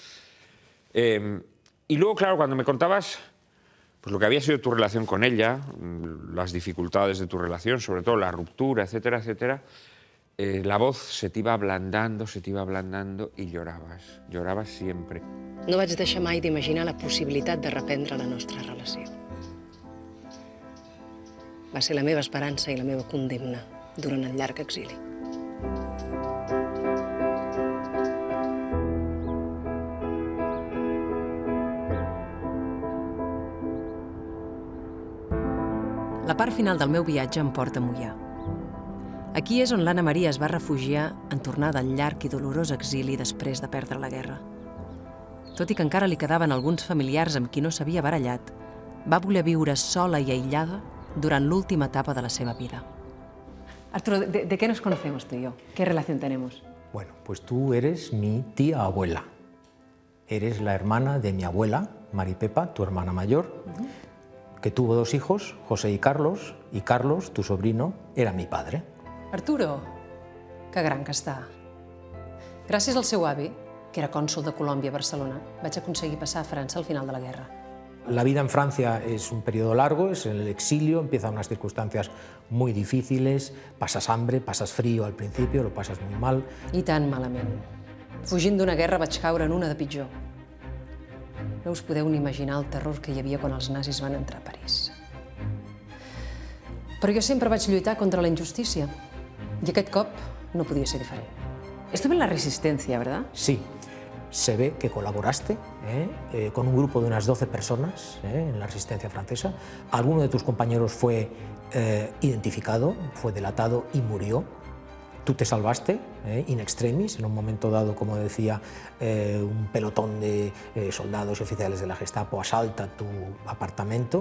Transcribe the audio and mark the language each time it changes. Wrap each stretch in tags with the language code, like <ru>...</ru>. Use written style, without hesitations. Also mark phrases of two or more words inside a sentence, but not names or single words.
<es>Y luego, claro, cuando me contabas pues, lo que había sido tu relación con ella, las dificultades de tu relación, sobre todo la ruptura, etcétera, etcétera, la voz se te iba ablandando y llorabas siempre.</es> <ca>No vaig deixar mai d'imaginar la possibilitat de reprendre la nostra relació. Va ser la meva esperança i la meva condemna durant el llarg exili. La part final del meu viatge em porta a Moià. Aquí és on l'Anna Maria es va refugiar en tornar del llarg i dolorós exili després de perdre la guerra. Tot i que encara li quedaven alguns familiars amb qui no s'havia barallat, va voler viure sola i aïllada durant l'última etapa de la seva vida.</ca> <es>Arturo, ¿de qué nos conocemos tú y yo? ¿Qué relación tenemos? Bueno, pues tú eres mi tía abuela. Eres la hermana de mi abuela, Maripepa, tu hermana mayor, que tuvo 2 hijos, José y Carlos, tu sobrino, era mi padre. Arturo,</es> <ca>Que gran que està. Gràcies al seu avi, que era cònsol de Colòmbia a Barcelona, vaig aconseguir passar a França al final de la guerra.</ca> <es>La vida en Francia es un periodo largo, es en el exilio, empiezan unas circunstancias muy difíciles, pasas hambre, pasas frío al principio, lo pasas muy mal.</es> <ca>I tan malament. Fugint d'una guerra vaig caure en una de pitjor. No us podeu ni imaginar el terror que hi havia quan els nazis van entrar a París. Però jo sempre vaig lluitar contra la injustícia. I aquest cop no podia ser diferent.</ca> <es>Estuve en la resistencia, ¿verdad? Sí. Se ve que colaboraste con un grupo de unas 12 personas en la resistencia francesa. Alguno de tus compañeros fue identificado, fue delatado y murió. Tú te salvaste in extremis, en un momento dado, como decía, un pelotón de soldados y oficiales de la Gestapo asalta tu apartamento.</es>